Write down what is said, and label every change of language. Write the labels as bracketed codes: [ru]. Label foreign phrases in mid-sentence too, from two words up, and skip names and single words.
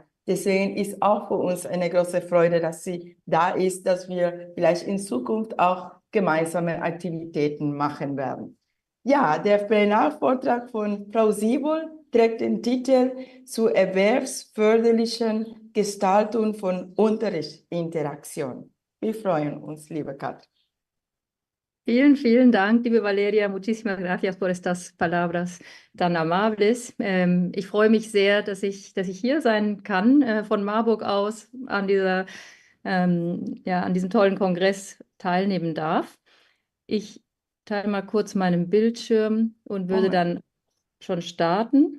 [de] Deswegen ist auch für uns eine große Freude, dass sie da ist, dass wir vielleicht in Zukunft auch gemeinsame Aktivitäten machen werden. Ja, der Plenarvortrag von Frau Siebold trägt den Titel zur erwerbsförderlichen Gestaltung von Unterrichtsinteraktion. Wir freuen uns, liebe Katrin. Vielen, vielen Dank, liebe Valeria. [es] Muchísimas gracias por estas palabras tan amables. [de] Ich freue mich sehr, dass ich hier sein kann, von Marburg aus an an diesem tollen Kongress teilnehmen darf. Ich teile mal kurz meinen Bildschirm und würde dann schon starten.